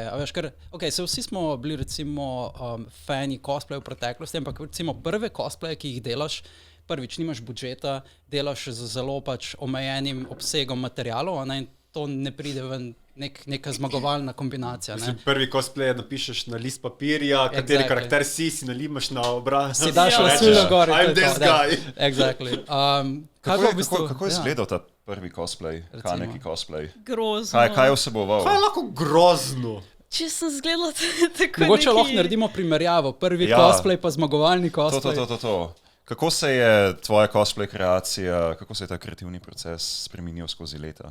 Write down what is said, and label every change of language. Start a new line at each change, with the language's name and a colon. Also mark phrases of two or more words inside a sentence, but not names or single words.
Slovenian: A veš, ker, se vsi smo bili recimo fani cosplay v preteklosti, ampak recimo prve cosplaye, ki jih delaš, prvič nimaš budžeta, delaš z zelo pač omejenim obsegom materialov, in to ne pride ven neka zmagovalna kombinacija. Ne? Prvi cosplay napišeš na list papirja, kateri karakter si nalimaš na obraz. Si daš lasuljo gor.
English: I'm this guy. Exactly.
Slovenian: Kako je izgledal ta prvi cosplay, Kaneki cosplay? Grozno. Kaj je vseboval? Kaj je lahko grozno? Če sem zgledala tako mogoče lahko naredimo primerjavo, prvi cosplay pa zmagovalni cosplay. To. Kako se je tvoja cosplay kreacija, kako se je ta kreativni proces spremenil skozi leta?